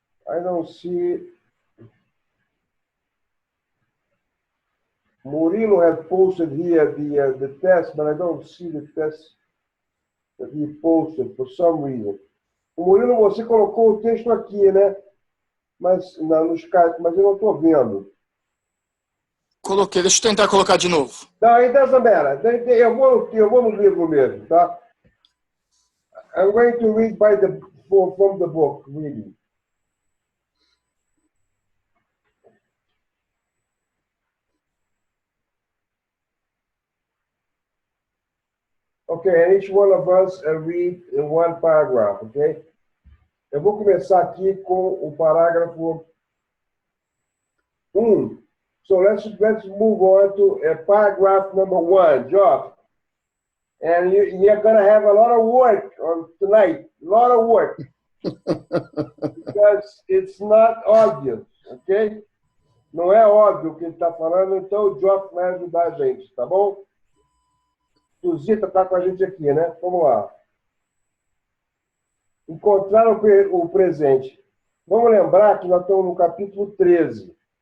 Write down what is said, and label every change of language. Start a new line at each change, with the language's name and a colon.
English: I don't see. Murilo had posted here the test, but I don't see the test that he posted for some reason.
Portuguese: Murilo, você colocou o texto aqui, né? Mas no Skype, mas eu não estou vendo. Coloquei, deixa eu tentar colocar de novo. Não,
English: it doesn't matter.
Portuguese: Eu vou no livro mesmo, tá?
English: I'm going to read from the book, reading. Okay, and each one of us read in one paragraph, okay?
Portuguese: Eu vou começar aqui com o parágrafo 1.
English: So let's move on to paragraph number 1, Job. And you're going to have a lot of work tonight, a lot of work. Because it's not obvious, okay?
Portuguese: Não é óbvio o que ele está falando, então o Job vai ajudar a gente, tá bom? Suzita está com a gente aqui, né? Vamos lá. Encontrar o presente. Vamos lembrar que nós estamos no capítulo 13.